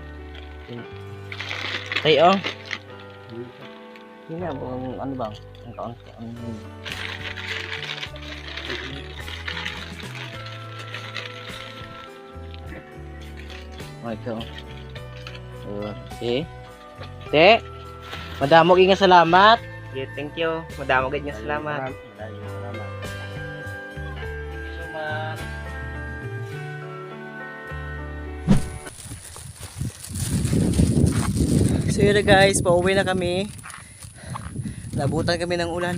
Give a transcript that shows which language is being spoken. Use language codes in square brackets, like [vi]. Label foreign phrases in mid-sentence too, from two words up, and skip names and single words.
[tl] Ay, oh. Hindi na bang ano bang? Ang kaunti ang oh, ito. [en] See? [hil] Te, madamo nga salamat. [en] Yeah, thank you. [hil] Madamo gid nga salamat. Salamat. [tl] So yun na guys, pauwi na kami. Nabutan kami ng ulan.